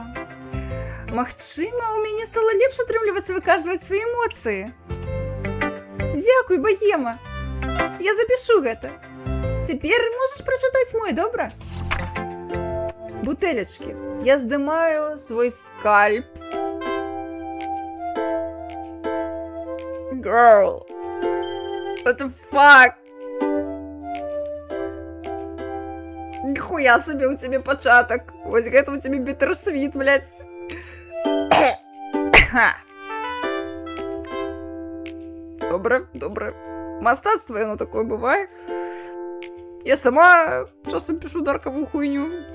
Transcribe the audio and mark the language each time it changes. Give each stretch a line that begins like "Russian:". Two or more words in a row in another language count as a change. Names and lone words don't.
Belarusian: Магчыма, у мяне стала лепш атрымлівацца выказваць свае эмоцыі. Дзякуй, баема. Я запішу гэта. Цяпер можаш прачытаць мой, добра? Бутэлечкі. Я здымаю свой скальп.
English: Girl. What the fuck?
Belarusian: Ніхуя сабе у цябе пачатак. Вось гэта у цябе бітэрсвіт, блядь. Добра, добра. Мастацтва, яно такое бывае. Я сама часам пішу даркавую хуйню.